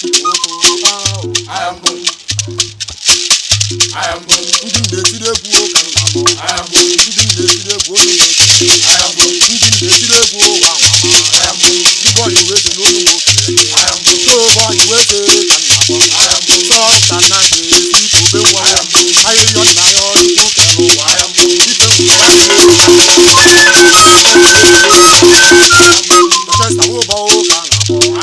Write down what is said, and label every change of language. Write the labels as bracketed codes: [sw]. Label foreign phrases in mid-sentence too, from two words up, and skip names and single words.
[en] I am good. I am good. [ig] Ndị m na-etiri egwu ụka nna m. [en] I am good. [ig] Ndị m na-etiri egwu onye na-eti. [en] I am good. [ig] Ndị m na-etiri egwu ụwa mama. [en] I am good. [ig] Ndị bọyị wee dị n'olu m otu. So ụbọchị wee dee ka nna m. So ka nna m ga-esi kobe nwa m. Ahịhịa nna ya ọ dịkwa oke n'ụwa. Ibe m. Chester Ụbọ ụka na-akpọ.